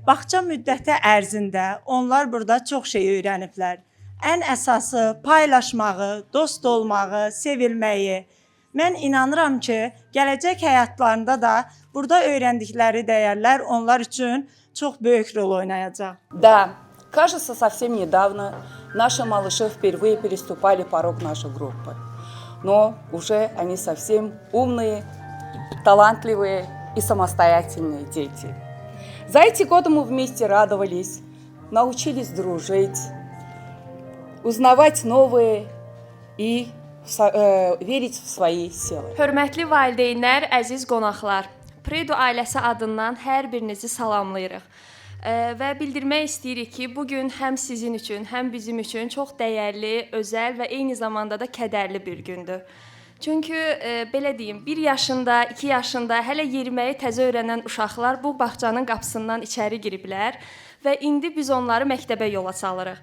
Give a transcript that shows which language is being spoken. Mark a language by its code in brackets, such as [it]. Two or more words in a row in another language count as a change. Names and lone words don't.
[az] Bağça müddəti ərzində onlar burada çox şey öyrəniblər. Ən əsası paylaşmağı, dost olmağı, sevilməyi. Mən inanıram ki, gələcək həyatlarında da burada öyrəndikləri dəyərlər onlar üçün çox böyük rol oynayacaq. [ru] Да, кажется, совсем недавно наши малыши впервые переступали порог нашей группы. Но уже они совсем умные, талантливые и самостоятельные дети. За эти годы мы вместе радовались, научились дружить, узнавать новые и верить в свои силы. [az] Hörmətli valideynlər, əziz qonaqlar, Predo ailəsi adından hər birinizi salamlayırıq. Və bildirmək istəyirik ki, bugün həm sizin üçün, həm bizim üçün çox dəyərli, özəl və eyni zamanda da kədərli bir gündür. Çünki belə deyim, 1 yaşında, 2 yaşında hələ yeriməyi təzə öyrənən uşaqlar bu bağçanın qapısından içəri giriblər və indi biz onları məktəbə yola salırıq.